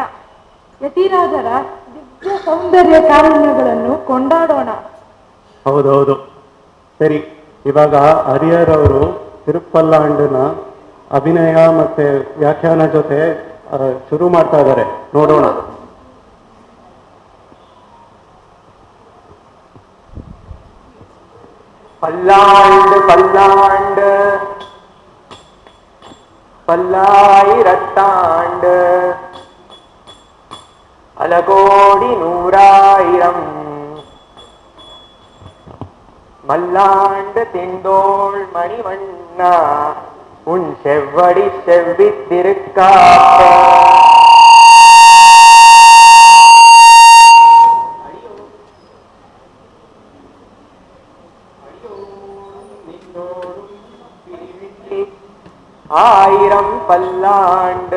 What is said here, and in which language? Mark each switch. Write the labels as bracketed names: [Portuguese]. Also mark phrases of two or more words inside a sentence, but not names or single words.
[Kannada] ಯತಿರಾಜರ ದಿವ್ಯ ಸೌಂದರ್ಯ ಕಾರುಣ್ಯಗಳನ್ನು ಕೊಂಡಾಡೋಣ. ಹೌದೌದು, ಸರಿ. ಇವಾಗ ಹರಿಹರ್ ಅವರು ತಿರುಪಲ್ಲಾಂಡನ ಅಭಿನಯ ಮತ್ತೆ ವ್ಯಾಖ್ಯಾನ ಜೊತೆ ಶುರು ಮಾಡ್ತಾ ಇದ್ದಾರೆ, ನೋಡೋಣ. [Tamil] பல்லாண்டு பல்லாண்டு பல்லாயிரத்தாண்டு அலகோடி நூறாயிரம் மல்லாண்டு திண்டோள் மணிவண்ணா உன் செவ்வடி செவ்வித்திருக்காப்ப ஆயிரம் பல்லாண்டு